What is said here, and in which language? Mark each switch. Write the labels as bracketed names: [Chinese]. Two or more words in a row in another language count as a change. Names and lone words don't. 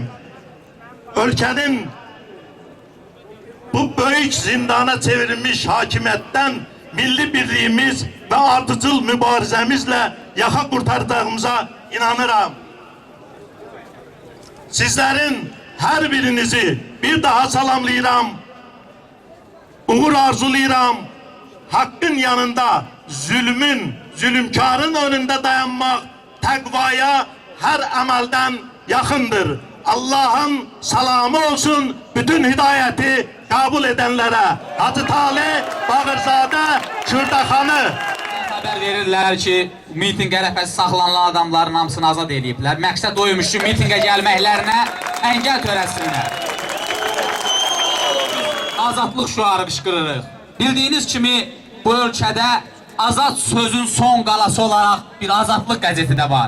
[Azerbaijani] Ölkənin bu böyük zindana çevrilmiş hakimiyyətdən milli birliyimiz və ardıcıl mübarizəmizlə yaxa qurtaracağımıza inanıram. Sizlərin hər birinizi bir daha salamlayıram. Uğur arzulayıram. [Turkish] Hakkın yanında zulmün, zulümkarın önünde dayanmak təqvaya her əməldən yaxındır. Allah'ın salamı olsun bütün hidayeti kabul edenlere. [Azerbaijani] Hacı Talih Bağırzadə Kürdaxanı. Haber verirlər ki, mitingə rəfəsi saxlanılan adamların hamısını azad ediblər. Məqsəd oymuş ki, mitingə gəlməklərinə əngəl törəsinlər. Azadlıq şüarı qışqırırıq. Bildiyiniz kimi bu ölkədə azad sözün son qalası olaraq bir azadlıq qəzeti də var.